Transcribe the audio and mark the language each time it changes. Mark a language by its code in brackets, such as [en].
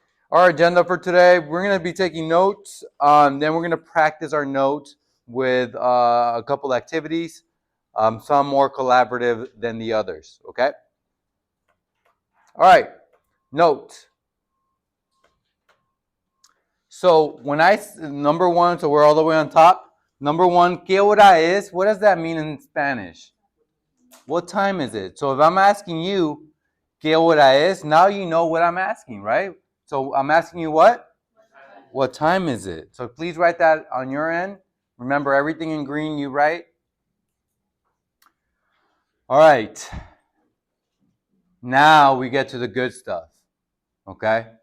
[en] Our agenda for today, we're going to be taking notes. Then we're going to practice our notes with a couple activities, some more collaborative than the others. Okay? All right. Notes. So when number 1, so we're all the way on top. Number 1, [es] ¿qué hora es? [en] What does that mean in Spanish? What time is it? So if I'm asking you, [es] ¿qué hora es? [en] Now you know what I'm asking, right? So I'm asking you what? What time is it? So please write that on your end. Remember, everything in green you write. All right. Now we get to the good stuff. Okay?